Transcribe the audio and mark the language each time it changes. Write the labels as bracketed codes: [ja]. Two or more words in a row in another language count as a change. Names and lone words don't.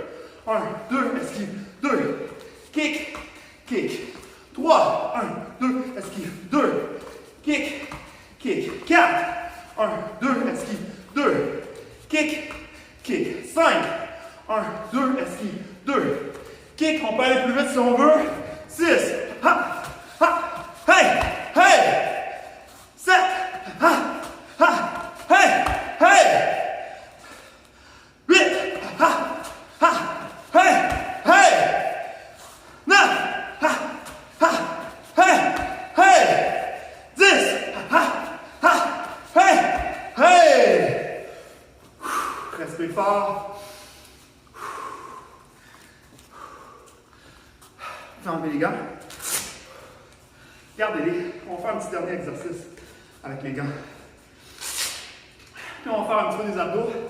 [fr] 1, 2, esquive. 2. [en] Kick, kick. [fr] 3, 1, 2, esquive, 2, [en] kick, kick, [fr] 4, 1, 2, esquive, 2, [en] kick, kick, [fr] 5, 1, 2, esquive, 2, kick, on peut aller plus vite si on veut, 6, ha, ha, hey, hey, 7, ha, ha, hey, hey, 8, ha, ha, hey, hey, 9, ha, ha, hey, hey, 10, ha, ha, hey, hey. Respire fort. Enlevez les gants. Gardez-les. On va faire un petit dernier exercice avec les gants. Puis on va faire un petit peu des abdos.